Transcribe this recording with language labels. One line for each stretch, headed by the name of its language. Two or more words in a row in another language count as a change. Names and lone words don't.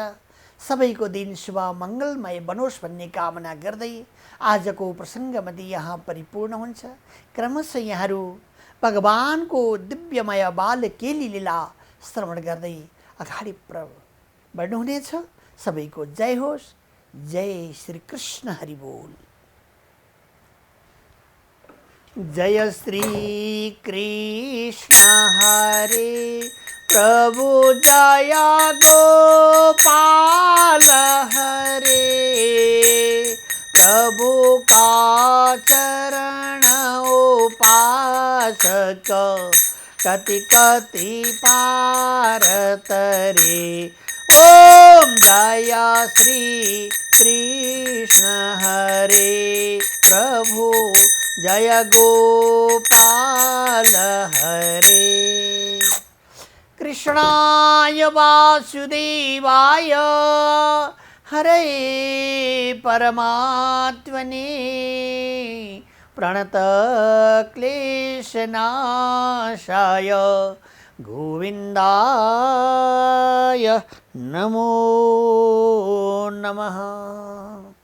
Nepali: सबैको दिन शुभ मङ्गलमय बनोस् भन्ने कामना गर्दै आजको प्रसङ्गमध्ये यहाँ परिपूर्ण हुन्छ। क्रमशः यहाँहरू भगवानको दिव्यमय बालकेली लीला श्रवण गर्दै अगाडि बढ्नुहुनेछ। सबैको जय होस्। जय श्री कृष्ण हरि बोल।
Hindi: जय श्री कृष्ण हरे प्रभु जय गोपाल हरे प्रभु का चरण उपासक
Nepali: कति कति
Hindi: पार तरे। ओम जय श्री कृष्ण हरे प्रभु जय गोपाल हरे।
Sanskrit: कृष्णाय वासुदेवाय हरे परमात्मने प्रणत क्लेशनाशाय गोविन्दाय नमो नमः।